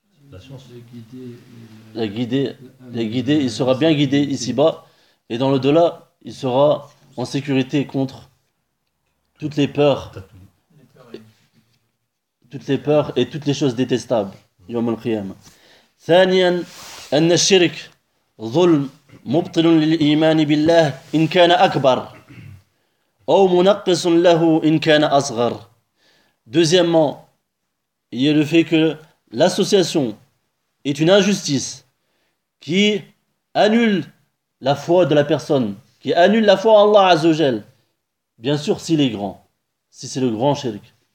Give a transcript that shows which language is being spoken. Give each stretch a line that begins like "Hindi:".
French: La science. La guider, il sera bien guidé ici-bas et dans l'au-delà, il sera en sécurité contre toutes les peurs. Toutes les peurs et toutes les choses détestables. Yawm al-Qiyam. Thaniyan.
Arabic: أن الشرك ظلم مبطل للإيمان بالله إن كان أكبر أو منقص له إن كان أصغر.
French: Deuxièmement, il y a le fait que l'association est une injustice qui annule la foi de la personne, qui annule la foi en Allah Azza wa Jal, Bien sûr, s'il est grand, si c'est le grand shirk.